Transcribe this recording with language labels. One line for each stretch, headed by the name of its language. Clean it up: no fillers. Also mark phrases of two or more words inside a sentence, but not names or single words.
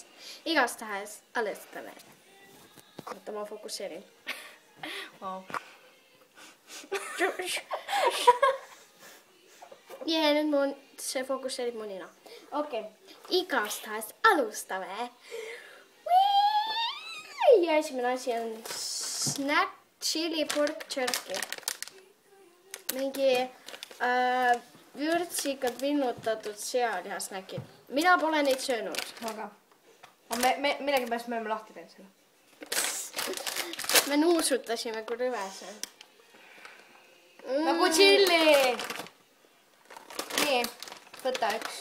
Estonian: Igastahes alustame. Oota, ma fokusseerin. Wow. Ja nüüd see fokusseerib mu nina. Okei, igastahes alustame. Ja esimene asi on
English: snack chili pork jerky.
Estonian: Mingi vürtsikad vinnutatud sealihasnäkid. Mina pole neid söönud. Aga millegi pärast me oleme lahti teinud selle. Me nuusutasime, kui rõve see on. Nagu chili! Nii, võta üks.